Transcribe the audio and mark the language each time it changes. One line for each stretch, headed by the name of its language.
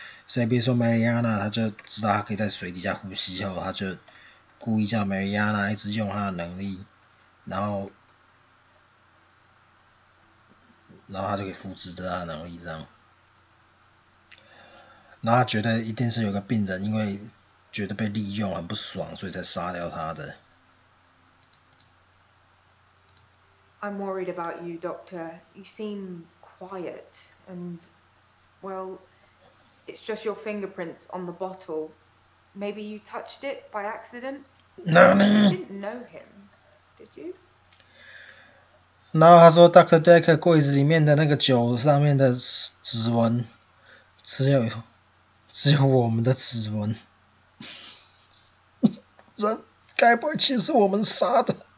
Chinese: 所以比如说 Mariana 他就知道他可以在水底下呼吸后，他就故意叫 Mariana 一直用他的能力，然后他就可以复制他的能力这样。然后他觉得一定是有个病人因为觉得被利用很不爽，所以才杀掉他的。
English: I'm worried about you, Doctor. You seem quiet and, well, it's just your fingerprints on the bottle. Maybe you touched it by accident? No. You didn't know him, did you?
Chinese: 然后他说 Dr. Dekker 柜子里面的那个酒上面的指纹只有我们的指纹。人该不会其实是我们杀的？